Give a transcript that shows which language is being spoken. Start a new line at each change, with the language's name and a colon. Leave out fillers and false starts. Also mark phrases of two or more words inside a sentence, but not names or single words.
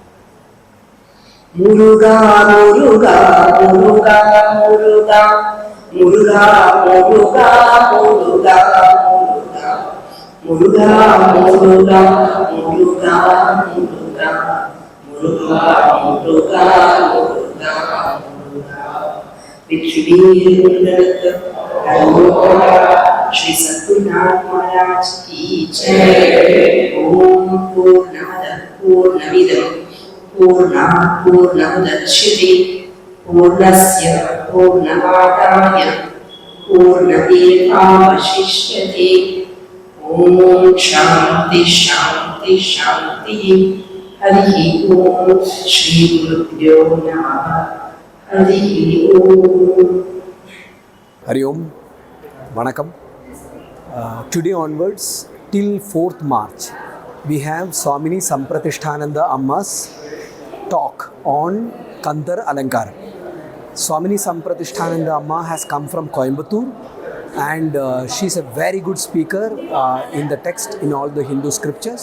Tamil: முருகா முருகா முருகா முருகா முருகா முருகா முருகா முருகா முருகா முருகா முருகா முருகா முருகா முருகா முருகா முருகா. வெற்றிவேல் உங்களுக்கு ஸ்ரீ சத்குருநாத் மகாராஜ்
Hindi: की जय.
Sanskrit: ओम् पूर्णमद पूर्णमिदम् पूर्णात् पूर्णमुदच्यते पूर्णस्य पूर्णमादाय पूर्णमेवावशिष्यते. ओम् शान्ति शान्ति शान्ति. हरि ओम्. श्री गुरुभ्यो नमः. हरि ओम्. हरि ओम्,
Tamil: Vanakkam.
English: Today onwards till 4th March, we have Swamini Sampratishtananda Amma's talk on Kandar Alankaram. Swamini Sampratishtananda Amma has come from Coimbatore, and she's a very good speaker in the text in all the Hindu scriptures.